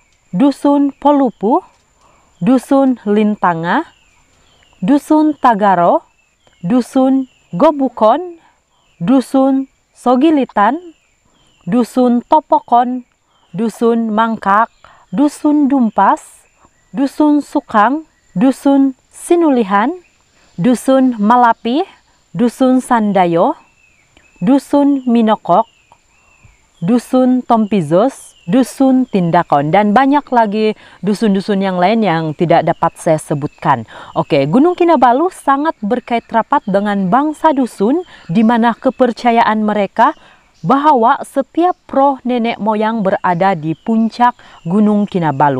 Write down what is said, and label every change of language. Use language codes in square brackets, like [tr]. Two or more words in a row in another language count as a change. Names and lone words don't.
[ms] Dusun Polupu, Dusun Lintanga, Dusun Tagaro, Dusun Gobukon, Dusun Sogilitan, Dusun Topokon, Dusun Mangkak, Dusun Dumpas, Dusun Sukang, Dusun Sinulihan, Dusun Malapi, Dusun Sandayo, Dusun Minokok, Dusun Tompizos, Dusun Tindakon, dan banyak lagi dusun-dusun yang lain yang tidak dapat saya sebutkan. Oke, Gunung Kinabalu sangat berkait rapat dengan bangsa dusun, di mana kepercayaan mereka bahwa setiap roh nenek moyang berada di puncak Gunung Kinabalu.